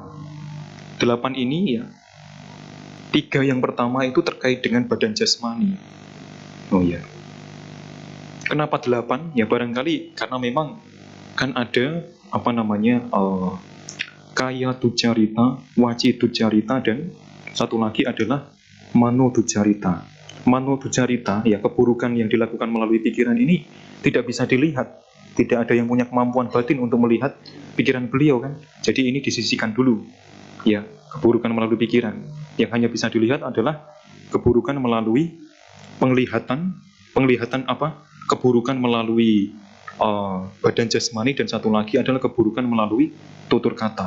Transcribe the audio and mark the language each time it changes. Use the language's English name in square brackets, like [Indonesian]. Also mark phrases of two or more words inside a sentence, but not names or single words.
[Indonesian] 8 ini, ya, 3 yang pertama itu terkait dengan badan jasmani. Oh ya, kenapa 8? Ya barangkali karena memang kan ada [Pali] kaya tujarita, waci tujarita, [Indonesian] dan satu lagi adalah [Pali] mano tujarita. Mano tujarita, [Indonesian] ya, keburukan yang dilakukan melalui pikiran ini tidak bisa dilihat. Tidak ada yang punya kemampuan batin untuk melihat pikiran beliau, kan. Jadi ini disisihkan dulu. Ya, keburukan melalui pikiran. Yang hanya bisa dilihat adalah keburukan melalui penglihatan keburukan melalui badan jasmani, dan satu lagi adalah keburukan melalui tutur kata.